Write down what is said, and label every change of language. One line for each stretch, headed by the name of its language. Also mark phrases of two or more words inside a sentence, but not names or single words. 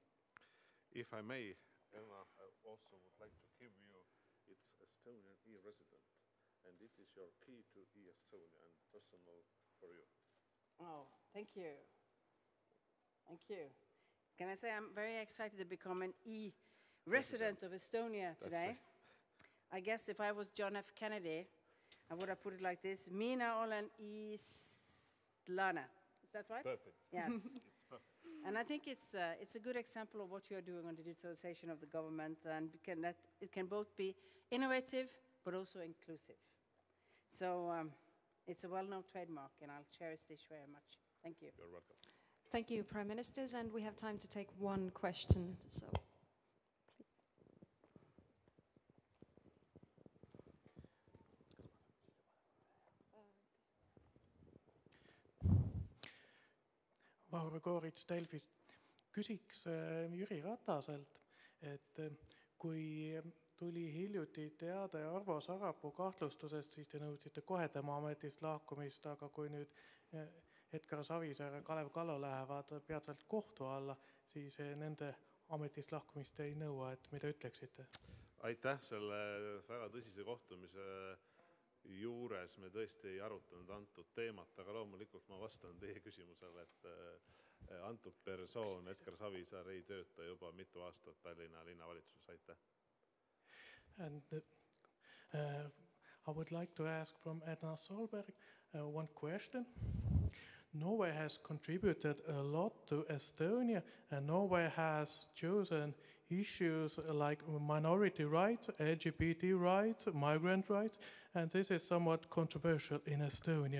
English: If I may, Erna, I also would like to give you its Estonian e-resident, and it is your key to e-Estonia and personal for you. Oh, thank you. Thank you. Can I say I'm very excited to become an resident of Estonia today. I guess if I was John F. Kennedy, I would have put it like this:
Estonian: Mina olen eestlane.
English: Is that right? Perfect. Yes. It's perfect. And I think it's a good example of what you are doing on the digitalization of the government, and it can both be innovative but also inclusive. So it's a well-known trademark, and I'll cherish this very much. Thank you. You're welcome. Thank you, Prime Ministers, and we have time to take one question. So,
Estonian: Mauro Koorits Delfist. Küsiks Jüri Rataselt, et kui tuli hiljuti teade Arvo Sarapuu kahtlustusest, siis te nõudsite kohe tema ametist lahkumist, aga kui nüüd Edgar Savisaar ja Kalev Kallo lähevad peatselt kohtu alla, siis nende ametist lahkumist ei nõua, et mida ütleksite? Aitäh selle väga tõsise kohtumise juures. Me tõesti ei arutanud antud teemat, aga loomulikult ma vastan teie küsimusele, et antud persoon Edgar Savisaar ei tööta juba mitu aastat Tallinna linnavalitsuses. Aitäh.
English: And I would like to ask from Erna Solbergi one question. Norway has contributed a lot to Estonia, and Norway has chosen issues like minority rights, LGBT rights, migrant rights, and this is somewhat controversial in Estonia.